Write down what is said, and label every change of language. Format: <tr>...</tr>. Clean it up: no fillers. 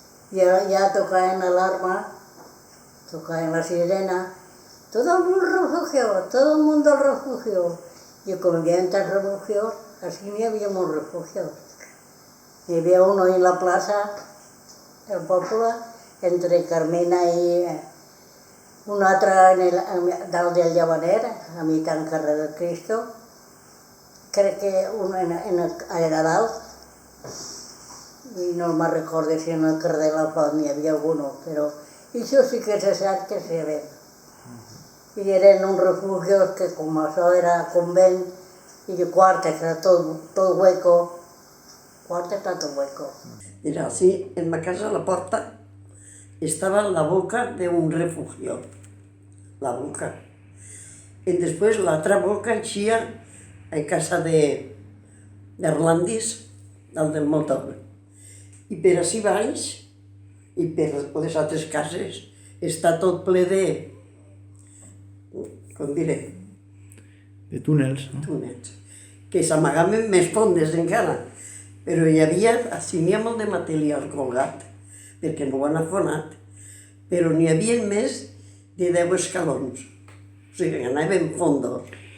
<ca>I ya tocaven l'alarma, tocaven la sirena,</ca> <es>todo el mundo al refugio. Y como había tantos refugios, así</es> <ca>n'hi havia molts</ca> <es>refugios.</es> <ca>Hi havia uno en la plaça, el poble, entre Carmena i un altre dalt del Llavaner, a mitjà en carrer de Cristo, crec que un era dalt, i no me'n recordo si en el carrer de la Font n'hi havia algun, però això sí que se sap que se ve. I eren uns refugios que com això era convent, i quartes, era tot hueco, quartes era tot hueco.</ca> <es>Era así, en la casa, la puerta, estaba la boca de un refugio, la boca. Y después la otra boca</es> <ca>eixia a casa d'Erlandis, del motor. I per ací baix, i per les altres cases, està tot ple de, com diré? De túnels, no? Túnels, que s'amagaven més fondes encara, però hi havia, així n'hi ha molt de material colgat, perquè no ho han afonat, però n'hi havia més de 10 escalons, o sigui, anaven fondos.</ca>